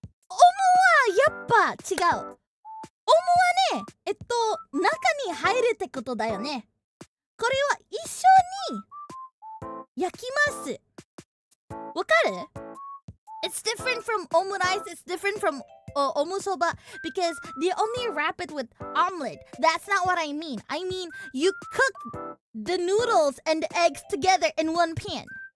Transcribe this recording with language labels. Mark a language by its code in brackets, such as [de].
[ja] Omu wa yappa 違う. Omu はね、中に入るってことだよね。これは一緒に焼きます。わかる? [en] It's different from omurice, it's different from omusoba because they only wrap it with omelet. That's not what I mean. I mean, you cook the noodles and the eggs together in one pan.